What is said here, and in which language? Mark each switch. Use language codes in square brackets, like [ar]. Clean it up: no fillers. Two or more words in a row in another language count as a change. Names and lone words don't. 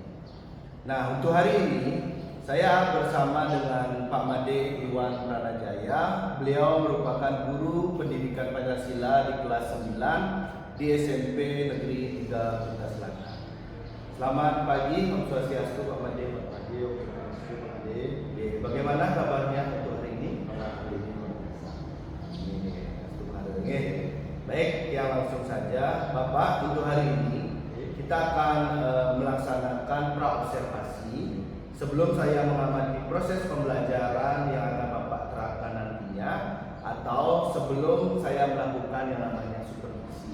[id] Nah, untuk hari ini saya bersama dengan Pak Made Iwan Pranajaya. Beliau merupakan guru pendidikan Pancasila di kelas 9 di SMP Negeri 3 Kota Selatan. Selamat pagi, [sa] Om Swastiastu Pak Made. Pak Made, Om Swastiastu Pak Made. [id] Bagaimana kabarnya untuk hari ini? Baik, ya langsung saja Bapak, untuk hari ini kita akan melaksanakan praobservasi sebelum saya mengamati proses pembelajaran yang akan Bapak terapkan nantinya, atau sebelum saya melakukan yang namanya supervisi.